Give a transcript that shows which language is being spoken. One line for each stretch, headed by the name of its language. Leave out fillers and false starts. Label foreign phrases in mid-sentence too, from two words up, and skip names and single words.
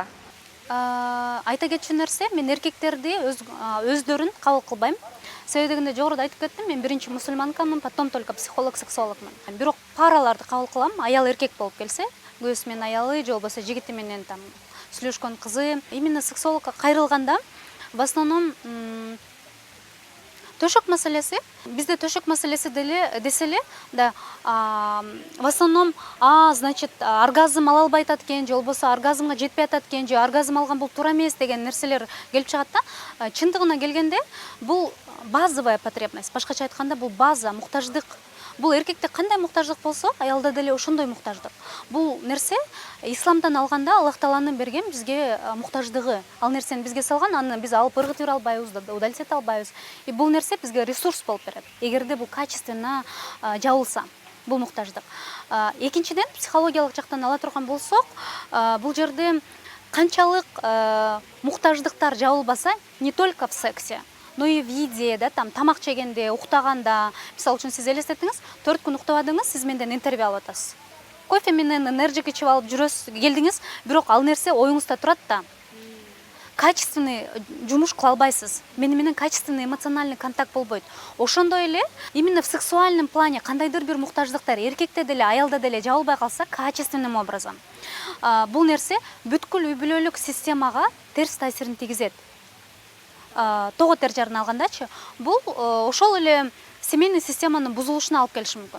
Kyrgyz: Айта кетчү нерсе, мен эркектерди өздөрүн кабыл кылбайм. Себеби дегенде жогоруда айтып кеттим, мен биринчи мусульманкамын,
Russian: потом только
Kyrgyz: психолог, сексологмун. Бирок параларды кабыл кылам, аял эркек болуп келсе, күйөөсү менен аялы же болбосо жигити менен там сүйлөшкөн кызы, именно сексологко кайрылганда
Russian: в основном
Kyrgyz: төшөк маселеси, бизде төшөк маселеси деселе, да,
Russian: в основном, значит,
Kyrgyz: оргазм ала албай атат экен, же болбосо оргазмга жетпей атат экен, же оргазм алган бул туура эмес деген нерселер келип чыгат да. Чындыгына келгенде, бул
Russian: базовая потребность.
Kyrgyz: Башкача айтканда, бул база, муктаждык. Бул эркекте кандай муктаждык болсо, аялда деле ошондой муктаждык. Бул нерсе исламдан алганда Аллах Тааланын берген бизге муктаждыгы. Ал нерсени бизге салган, аны биз алып ыргытып албайбыз, удалить албайбыз. И бул нерсе бизге ресурс болуп берет. Эгерде бул качественно жабылса, бул муктаждык. Экинчиден, психологиялык жактан ала турган болсок, бул жерде канчалык муктаждыктар жабылбаса,
Russian: не только в сексе, но и в еде,
Kyrgyz: да, там тамак жегенде, уктаганда, мисалы үчүн сиз элестетиңиз, 4 күн уктабадыңыз, сиз менден интервью алып атасыз. Кофе менен энергик ичип алып жүрөсүз, келдиңиз, бирок ал нерсе оюңузда турат да. Качественный жумуш кыла албайсыз. Менен качественный эмоциональный контакт болбойт. Ошондой эле,
Russian: именно в сексуальном плане
Kyrgyz: кандайдыр бир муктаждыктар эркекте деле, аялда деле жабылбай калса,
Russian: качественным образом,
Kyrgyz: бул нерсе бүткүл үй бүлөлүк системага терс таасирин тийгизет. Того тер жарын алгандачы, бул ошол эле семейный системанын бузулушуна алып келиши мүмкүн.